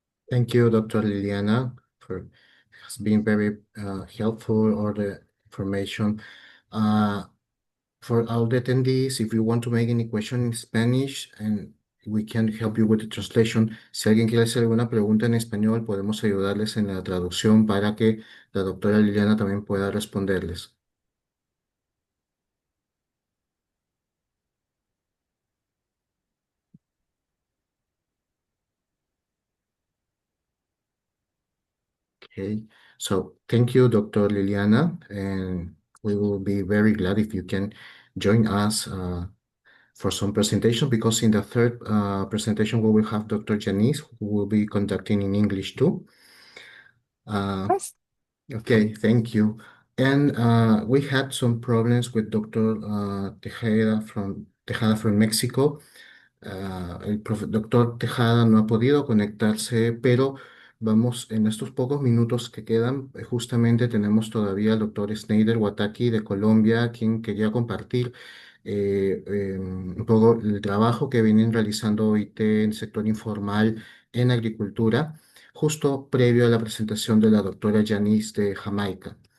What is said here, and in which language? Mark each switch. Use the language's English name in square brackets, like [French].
[English] Thank you, Dr. Liliana, for has been very helpful, all the information. For all the attendees, if you want to make any question in Spanish, and we can help you with the translation. [Spanish] Si alguien quiere hacer alguna pregunta en español, podemos ayudarles en la traducción para que la doctora Liliana también pueda responderles. [English] Okay, so thank you, Dr. Liliana, and we will be very glad if you can join us for some presentation, because in the third presentation we will have Dr. Janice, who will be conducting in English too. Okay, thank you. And we had some problems with Dr. Tejada from Mexico. [Spanish] El doctor Tejada no ha podido conectarse, pero vamos, en estos pocos minutos que quedan, justamente tenemos todavía al doctor Snyder Wataki de Colombia, quien quería compartir un poco el trabajo que vienen realizando OIT en el sector informal en agricultura, justo previo a la presentación de la doctora Janice de Jamaica.